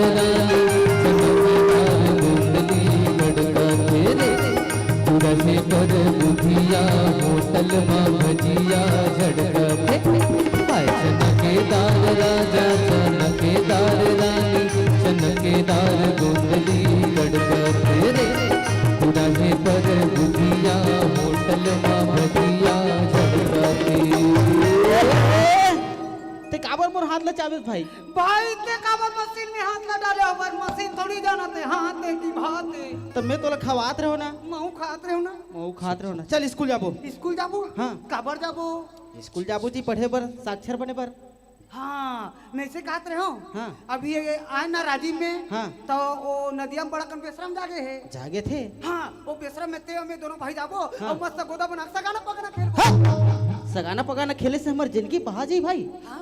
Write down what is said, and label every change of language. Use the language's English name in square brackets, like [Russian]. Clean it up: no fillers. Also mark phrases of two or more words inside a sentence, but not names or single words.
[Chhattisgarhi] रानी चनकेदार गुंडली लड़का तेरे रहे पर बुधिया होटल माँ भजिया झड़कते हाय चनकेदार राजा चनकेदार रानी चनकेदार गोंदली लड़कते रे रहे पर बुधिया होटल माँ भजिया झड़कते। ते काबर मोर हाथ लचावे भाई भाई ते काबर मशीन में हाथ ना डाले और मशीन थोड़ी जानते हाथ है कि भात है तब मैं तोला खवात रहो ना महू खात रहो ना चल स्कूल जाबो हाँ काबर जाबो स्कूल जाबो जी पढ़े पर साक्षर बने पर हाँ मैं से कहते रहो हाँ अभी आए ना राजीव में हाँ तो वो नदिया में बड़ा कन बेशरम जागे थे हाँ वो बेशरम में ते में दोनों भाई जाबो हाँ? और मस्त गोदा बना सगाना पकाना खेल हाँ? सगाना पकाना खेले से हमारी जिंदगी बहा जाई भाई हाँ?